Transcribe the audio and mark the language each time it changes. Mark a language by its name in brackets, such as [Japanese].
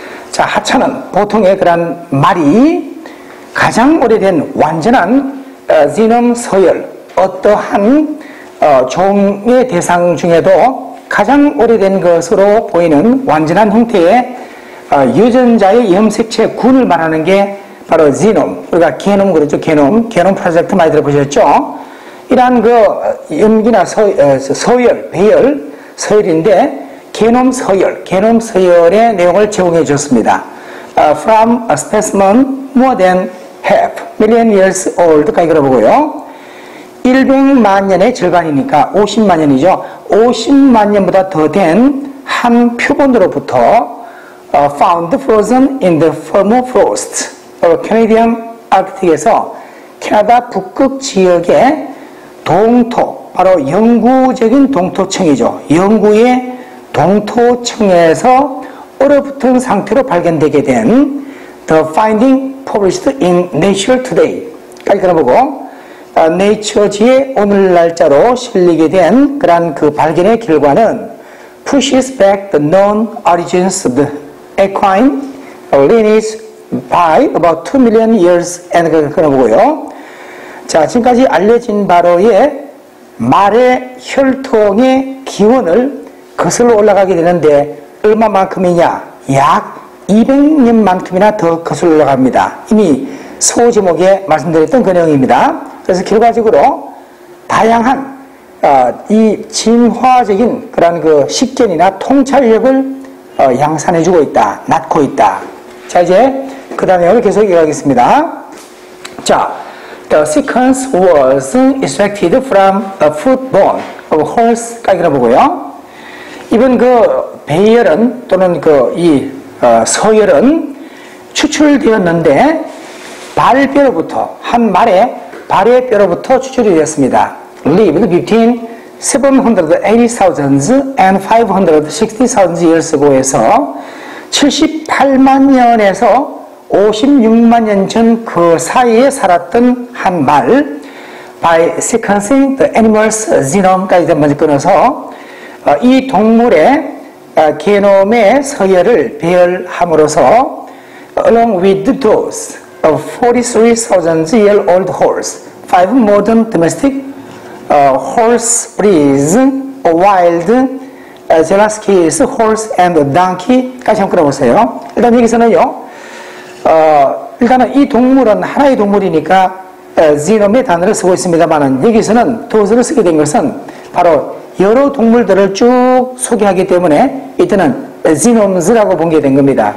[Korean] 자, 하차는 보통의 그런 말이 가장 오래된 완전한 지놈 서열, 어떠한 종의 대상 중에도 가장 오래된 것으로 보이는 완전한 형태의 유전자의 염색체 군을 말하는 게 바로 지놈, 우리가 게놈 그러죠. 게놈 프로젝트 많이 들어보셨죠? 이러한 그 염기나 서열, 배열, 서열인데 게놈 서열의 내용을 제공해 줬습니다. [English] From a specimen more than half million years old [Korean] 가 이거로 보고요. 100만 년의 절반이니까 50만 년이죠. 50만 년보다 더 된 한 표본으로부터 [English] found frozen in the permafrost Canadian Arctic [Korean] 에서 캐나다 북극 지역의 동토, 바로 영구적인 동토층이죠. 영구의 동토층에서 얼어붙은 상태로 발견되게 된 [English] The finding published in Nature Today [Korean] 까지 들어보고 네이처지의 오늘 날짜로 실리게 된 그러한 그 발견의 결과는 [English] pushes back the known origins of the equine lineage by about 2 million years and [Korean] 그러보고요. 자, 지금까지 알려진 바로의 말의 혈통의 기원을 거슬러 올라가게 되는데 얼마만큼이냐? 약 200년만큼이나 더 거슬러 올라갑니다. 이미 소제목에 말씀드렸던 그 내용입니다. 그래서 결과적으로 다양한 이 진화적인 그런 그 식견이나 통찰력을 양산해주고 있다, 낳고 있다. 자, 이제 그 다음 내용을 계속 이어가겠습니다. [English] 자, the sequence was extracted from a foot bone of horse [Korean] 까지 보고요. 이번 그 배열은 또는 이 서열은 추출되었는데 발뼈로부터 한 말의 발의 뼈로부터 추출이 되었습니다. [English] Lived between 780,000 and 560,000 years ago [Korean] 에서 78만 년에서 56만 년 전 그 사이에 살았던 한 말 [English] by sequencing the animal's genome [Korean] 까지 먼저 끊어서 이 동물의 게놈의 서열을 배열함으로써 [English] along with those of 43,000-year-old horse, 5 modern domestic horse breeds, a wild Zelaskis horse and donkey [Korean] 까지 한번 끊어보세요. 일단 여기서는요, 일단은 이 동물은 하나의 동물이니까 지놈의 단어를 쓰고 있습니다만은 여기서는 도스를 쓰게 된 것은 바로 여러 동물들을 쭉 소개하기 때문에 이때는 지놈스라고 본 게 된 겁니다.